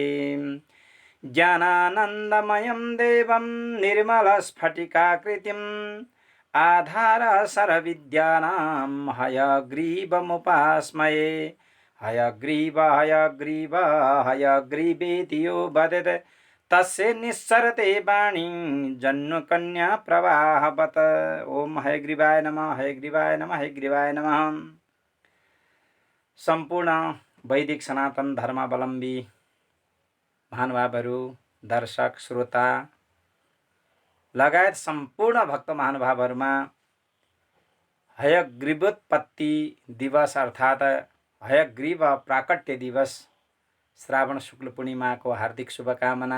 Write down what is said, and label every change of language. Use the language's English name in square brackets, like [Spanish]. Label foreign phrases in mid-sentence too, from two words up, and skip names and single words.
[Sanskrit] ज्ञानानन्दमयं देवं निर्मलस्फटिकाकृतिम् आधारसरविद्यानां हयग्रीवमुपास्महे। हयग्रीव हयग्रीव हयग्रीवेति यो वदेत् तस्य निस्सरते वाणी जन्मकन्या प्रवाहवत्। ओम हयग्रीवाय नमः, हयग्रीवाय नमः, हयग्रीवाय नमः। [Nepali] सम्पूर्ण वैदिक सनातन धर्मावलम्बी महानुभावहरू, दर्शक श्रोता लगायत सम्पूर्ण भक्त महानुभावहरूमा हयग्रीवोत्पत्ति दिवस अर्थात् हयग्रीव प्राकट्य दिवस श्रावण शुक्ल पूर्णिमाको हार्दिक शुभकामना।